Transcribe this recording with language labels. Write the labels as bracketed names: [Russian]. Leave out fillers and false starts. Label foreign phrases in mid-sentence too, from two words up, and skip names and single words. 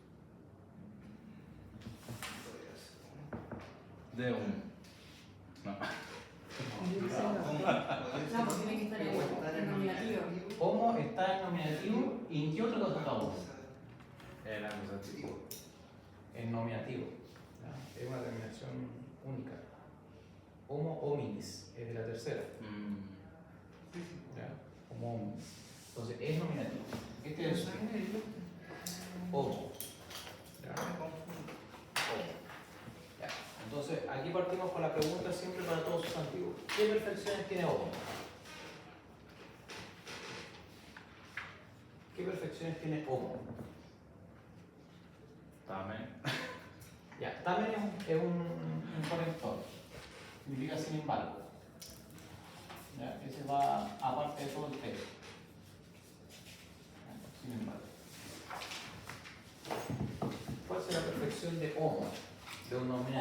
[Spanish] De un. No. No, pues tiene que estar en nominativo. ¿Cómo está en nominativo y en qué otra cosa está uno? El acusativo. En nominativo. ¿Ya? Es una terminación única. [Latin] Homo hominis, [Spanish] es de la tercera. ¿Ya? [Latin] Homo hominis. [Spanish] Entonces, es nominativo. Este es homo. ¿Ya? Homo. Ya. Entonces, aquí partimos con la pregunta siempre para todos sustantivos. ¿Qué perfecciones tiene homo? ¿Qué perfecciones tiene homo? Tamen. Ya, tamen es un conector. Significa sin embargo. ¿Ya? Ese va aparte de todo el texto. ¿Ya? Sin embargo. ¿Cuál será la perfección de homo? De un nominativo.